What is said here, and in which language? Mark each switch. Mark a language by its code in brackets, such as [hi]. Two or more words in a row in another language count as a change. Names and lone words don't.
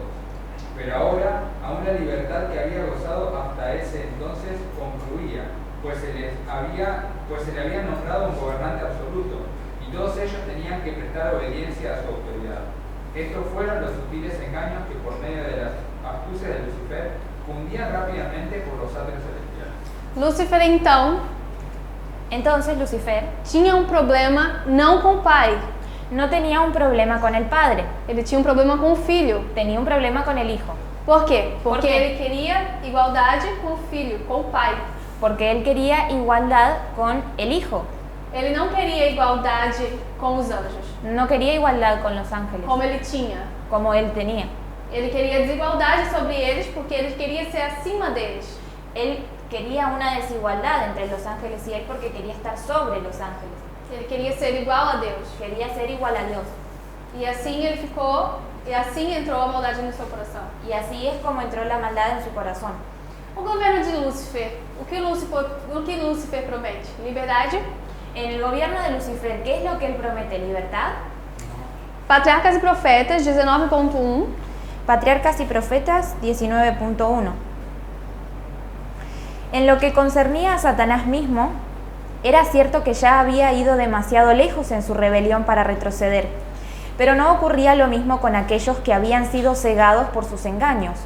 [es] Pero ahora, aún la libertad que había gozado hasta ese entonces concluía, pues se le había nombrado un gobernante absoluto, y todos ellos tenían que prestar obediencia a su autoridad. Estos fueron los sutiles engaños que por medio de las astucias de Lucifer cundían rápidamente por los atrios celestiales. Lúcifer, Entonces Lucifer [pt] tinha problema não com o pai, [es] no tenía un problema con el padre, [pt] ele tinha problema com o filho. [es] tenía un problema con el hijo. [pt] Por quê? Por Porque quê? ele queria igualdade com o filho, com o pai. [es] Porque él quería igualdad con el hijo, [pt] Ele não queria igualdade com os anjos, [es] no quería igualdad con los ángeles, [pt] como ele tinha. [es] como él tenía. [pt] Ele queria desigualdade sobre eles porque ele queria ser acima deles. [es] Él quería una desigualdad entre los ángeles y él porque quería estar sobre los ángeles, [pt] Ele queria ser igual a Deus. [es] quería ser igual a Dios. [pt] E assim ele ficou, e assim entrou a maldade no seu coração. [es] Y así es como entró la maldad en su corazón. [pt] O governo de Lúcifer, o que Lúcifer promete? Liberdade? [es] En el gobierno de Lucifer, ¿qué es lo que él promete? ¿Libertad? [pt] Patriarcas e Profetas 19.1. [es] Patriarcas y Profetas 19.1. En lo que concernía a Satanás mismo, era cierto que ya había ido demasiado lejos en su rebelión para retroceder, pero no ocurría lo mismo con aquellos que habían sido cegados por sus engaños.